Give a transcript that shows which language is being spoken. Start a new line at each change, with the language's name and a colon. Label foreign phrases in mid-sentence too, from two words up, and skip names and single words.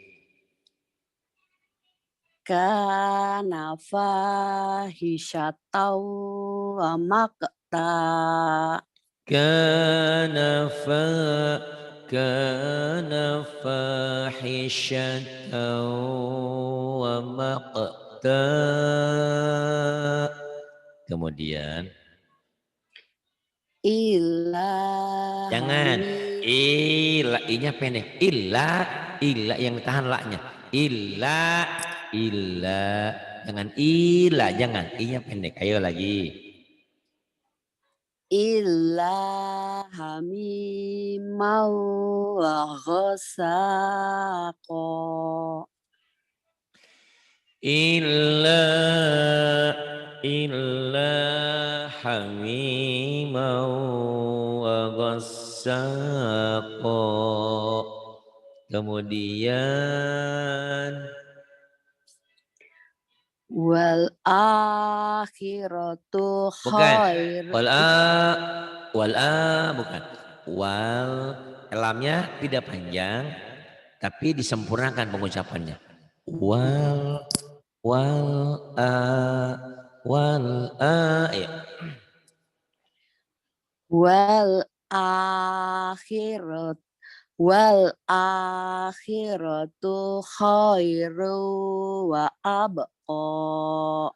Arabic: كان فاحشة ومقتا. كان فاحشة ومقتا.
Indonesian: Kemudian jangan i-nya pendek. Illa yang tahan la-nya. Illa jangan illa, jangan i-nya pendek. Ayo lagi.
Arabic: إلا حميما وغساقا. إلا حميما وغساقا.
Indonesian: Kemudian
Arabic: والآخرة خير.
Indonesian: Bukan. Wal lamnya tidak panjang tapi disempurnakan pengucapannya. Wal ya.
Arabic: والآخرة خير وأبقى.